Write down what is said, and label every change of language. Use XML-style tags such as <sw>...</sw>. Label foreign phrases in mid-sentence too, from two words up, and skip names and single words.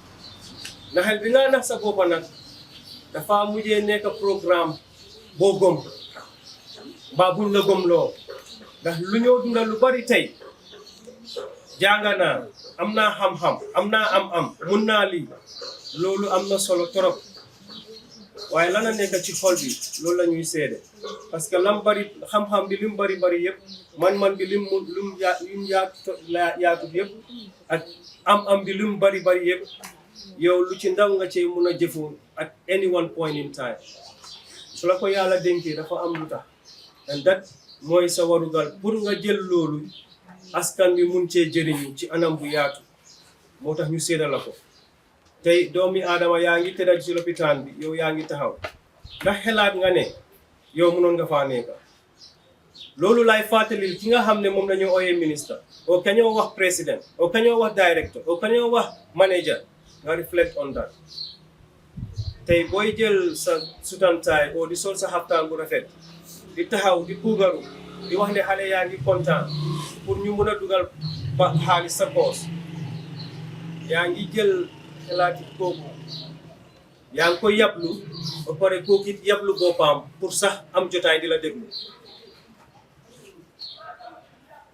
<wo>Naxel bi nga nax sa bopp nag dafa mujjee nekk programme boo gëm mbaa buñ la gëmloo, ndax lu ñoo dundal lu bari tey jàng naa, am naa xam-xam, am naa am-am, mun naa lii, loolu am na solo torop, waaye lan la nekk ci xol bi loolu la ñuy seede.</wo> <fr>Parce que</fr> <wo>lam bari xam-xam bi lim bari yëpp, man bi lim yaatu yëpp, ak am-am bi lim bari yëpp, yow lu ci ndaw nga cee mun a jëfoo</wo> <en>at any one point in time.</en> <wo>Su la ko yàlla dénkee dafa am lu tax,</wo> <en>and that</en> <wo>mooy sa warugal pour nga jël loolu askan bi mun cee jëriñu ci anam bu yaatu, moo tax ñu séedal la ko. Tey doomi aadama yaa ngi tëdd ci lopitaan bi, yow yaa ngi taxaw, ndax xelaat nga ne yow mënoon nga faa nekk. Loolu lay fàttalil ki nga xam ne moom la ñu ooyee ministre, o kañoo wax président, o kañoo wax directeur, o kañoo wax manager, nga</wo> <en>reflect on that.</en> <wo>Tey booy jël sa sutantaay o di sol sa xaftaan bu rafet, di taxaw di puugaru, di wax ne xale yaa ngi kontaan pour ñu mun a dugal ba xaalis sa poos, yaa ngi jël xalaati kooku, yaa ngi koy yablu ba pare kooku it yablu boppam pour sax am jotaay di la déglu.</wo>